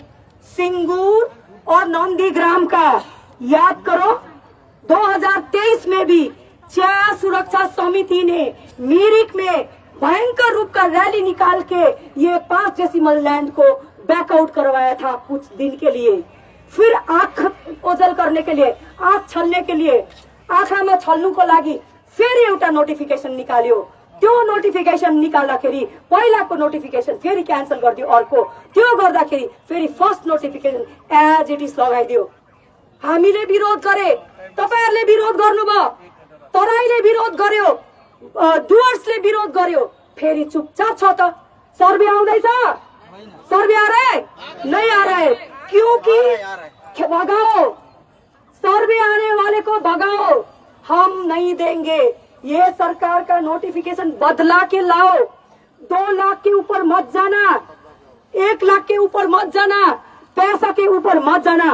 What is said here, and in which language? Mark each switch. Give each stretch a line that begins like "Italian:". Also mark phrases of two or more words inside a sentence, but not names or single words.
Hindi: सिंगूर और नंदीग्राम का याद करो, 2023 में भी चाय सुरक्षा समिति ने मिरिक में भयंकर रूप का रैली निकाल के ये 5
English: decimal land
Hindi: को बैकआउट करवाया था कुछ दिन के लिए। फिर आंख ओझल करने के लिए, आंख छल्ने के लिए,
Nepali: आँखामा छल्नुको लागि फेरि एउटा नोटिफिकेसन निकाल्यो। त्यो नोटिफिकेसन निकाल्दाखेरि पहिलाको नोटिफिकेसन फेरि क्यान्सल गरिदियो, अर्को त्यो गर्दाखेरि फेरि
English: first notification as it is
Nepali: लगाइदियो। हामीले विरोध गरे, तपाईहरुले विरोध गर्नुभयो, तराईले विरोध गर्यो, डुवर्सले विरोध गर्यो, फेरि चुपचाप छ त। सर्वे आउँदैछ,
Hindi: सर्वे आ रहा है नहीं आ रहा है? क्योंकि भगाओ, सर्वे आने वाले को भगाओ, हम नहीं देंगे। ये सरकार का नोटिफिकेशन बदला के लाओ, 2 लाख के ऊपर मत जाना, 1 लाख के ऊपर मत जाना, पैसा के ऊपर मत जाना।